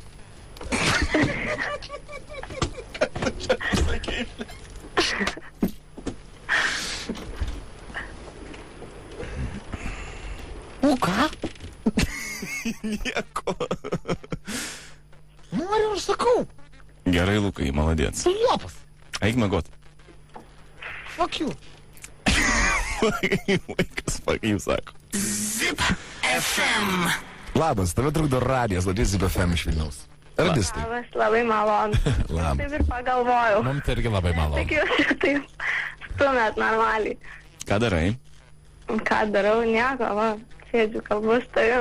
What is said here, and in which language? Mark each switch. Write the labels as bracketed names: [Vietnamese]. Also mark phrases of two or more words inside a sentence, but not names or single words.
[Lithuanian] O ką? Nieko. Noriu ir sakau. Gerai, Lukai, maladėts. Lopas. Eik miegot. [English] Fuck you. Vaikas, fuck you, [Lithuanian] sako. Labas, tave trukdo radijas, Laudės Zip FM iš Vilniaus. Radistai. Labas, labai malonu. Labas. Taip ir pagalvojau. Mums tai irgi labai malonu. Tik jūs taip stumėt normaliai. Ką darai? Ką darau, nieko, va, sėdžiu kalbus tavim.